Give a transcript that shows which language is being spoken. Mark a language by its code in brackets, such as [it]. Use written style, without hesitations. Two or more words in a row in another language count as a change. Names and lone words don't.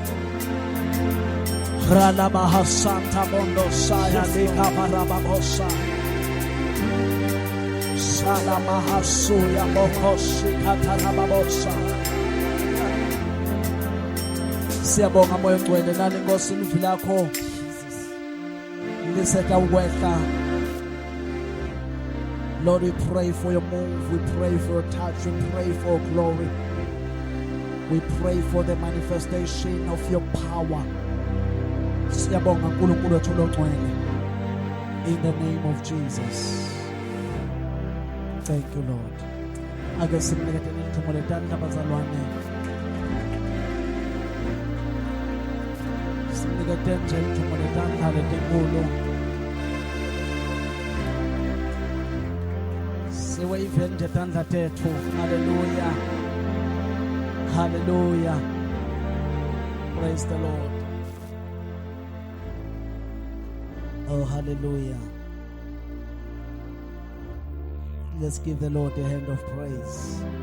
[ss] Rala mahasanta mondo saya di kapara mamosa. Shala mahasuya mokoshi katala mamosa. Siyabonga moyo ngcwele nani Nkosi ivili lakho liseka ukwehla. [en] Lord, we pray for your move, we pray for your touch, we pray for your glory. We pray for the manifestation of your power. [ss] Siyabonga uNkulunkulu wethu longcwele. [en] In the name of Jesus. Thank you, Lord. [ss] Ake simnikethe nithumo letandla bazalwane. Simnikethe nje ithumo letandla letenkulu. Siwave nje tandla tethu. [en] Hallelujah. Hallelujah. Praise the Lord. Oh, hallelujah. Let's give the Lord a hand of praise.